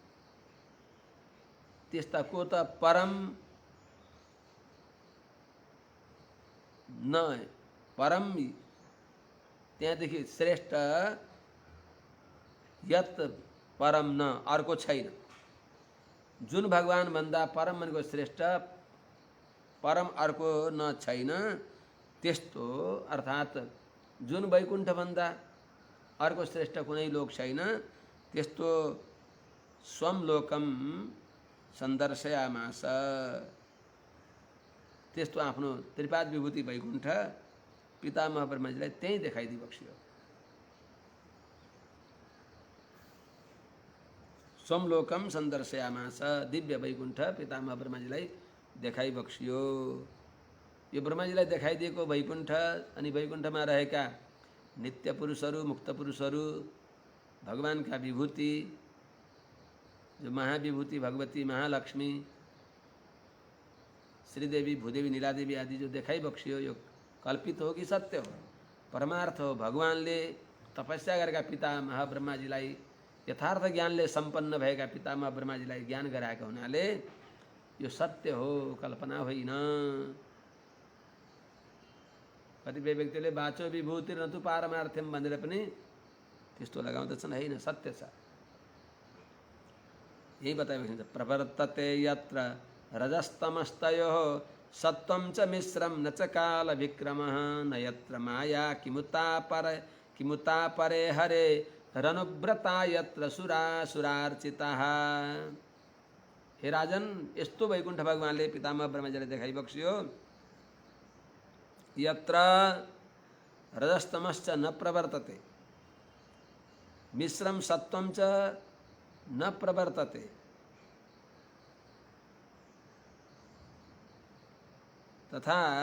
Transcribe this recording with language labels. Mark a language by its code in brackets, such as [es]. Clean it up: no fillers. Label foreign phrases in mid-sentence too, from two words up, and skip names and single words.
[ne] त्यस्ता को त परम न परम त्यहाँदेखि श्रेष्ठ यत परम न अर्को छैन जुन भगवान भन्दा परम भनेको श्रेष्ठ परम अर्को न छैन त्यस्तो अर्थात जुन वैकुण्ठ भन्दा अर्को श्रेष्ठ कुनै लोक छैन त्यस्तो [sa] स्वम लोकम सन्दर्शयामास [ne] त्यस्तो आफ्नो त्रिपाद विभूति वैकुण्ठ पितामह ब्रह्माजीलाई त्यही देखाइदिबक्स्यो। [sa] स्वम लोकम सन्दर्शयामास [ne] दिव्य वैकुण्ठ पितामह ब्रह्माजीलाई देखाइबक्स्यो। यो ब्रह्माजीलाई देखाइदिएको वैकुण्ठ अनि वैकुण्ठमा रहेका नित्य पुरुषहरू मुक्त पुरुषहरू भगवानका विभूति जो महाविभूति भगवती महालक्ष्मी श्रीदेवी भूदेवी नीलादेवी आदि जो देखाइबक्स्यो यो कल्पित हो कि सत्य हो परमार्थ हो भगवानले तपस्या गरेका पितामह ब्रह्माजीलाई यथार्थ ज्ञानले सम्पन्न भएका पितामह ब्रह्माजीलाई ज्ञान गराएका हुनाले यो सत्य हो कल्पना होइन। कतिपय व्यक्तिले [sa] बाँचो विभूति न तु पारमार्थ्यम [ne] भनेर पनि त्यस्तो लगाउँदछन् होइन सत्य छ यही बताइएको छ [sa] प्रवर्तते यत्र रजस्तमस्तयोः सत्वं च मिश्रं न च काल विक्रमः न यत्र माया किमुता परे हरे रनुव्रता यत्र सुरासुरार्चिताः। [ne] हे राजन यस्तो वैकुण्ठ भगवानले पितामह ब्रह्मजीलाई देखाइ बक्सियो [sa] यत्र रजस्तमश्च न प्रवर्तते मिश्रम सत्वम च न प्रवर्तते तथा